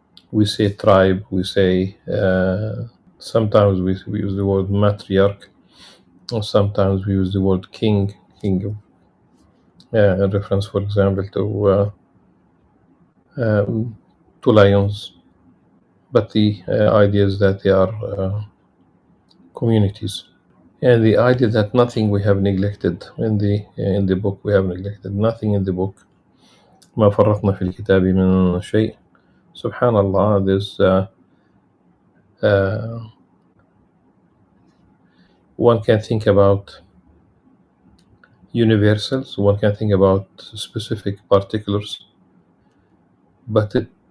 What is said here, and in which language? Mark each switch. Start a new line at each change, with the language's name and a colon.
English: We say tribe, we say sometimes we use the word matriarch, or sometimes we use the word king in reference, for example, to lions. But the idea is that they are communities. And the idea that nothing we have neglected in the book, we have neglected nothing in the book.
Arabic: ما فرطنا في الكتاب من شيء.
English: Subhanallah, this one can think about universals, one can think about specific particulars, but it